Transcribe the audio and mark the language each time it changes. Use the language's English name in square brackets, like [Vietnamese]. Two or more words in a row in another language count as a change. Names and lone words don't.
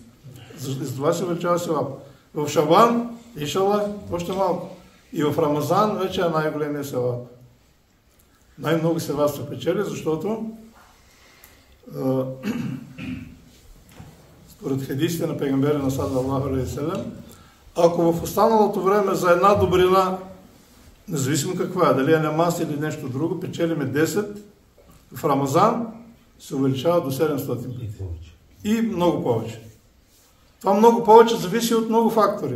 [Bulgarian] За това се увеличава севапа. В Шабан, иншаллах, още малко. И в Рамазан вече е най-големия севап. Най-много севап се печели, защото според хадисите на пейгамбера на [Arabic] صلى الله عليه وسلم, [Bulgarian] ако в останалото време за една добрина, независимо каква е, дали е намаз или нещо друго, печелиме 10, в Рамазан се увеличава до 700 пъти. И много повече. Това много повече зависи от много фактори.